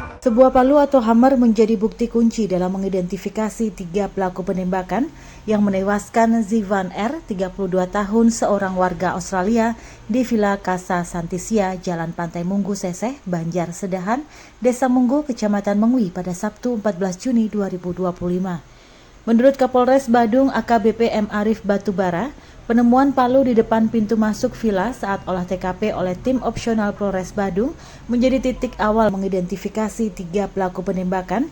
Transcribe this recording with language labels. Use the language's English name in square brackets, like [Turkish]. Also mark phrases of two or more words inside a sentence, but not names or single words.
[Indonesian] Sebuah palu atau hammer menjadi bukti kunci dalam mengidentifikasi 3 pelaku penembakan yang menewaskan Zivan R, 32 tahun, seorang warga Australia di Villa Casa Santisia, Jalan Pantai Munggu Seseh, Banjar Sedahan, Desa Munggu, Kecamatan Mengwi pada Sabtu 14 Juni 2025. Menurut Kapolres Badung AKBP M. Arif Batubara, penemuan palu di depan pintu masuk villa saat olah TKP oleh tim opsional Polres Badung menjadi titik awal mengidentifikasi 3 pelaku penembakan.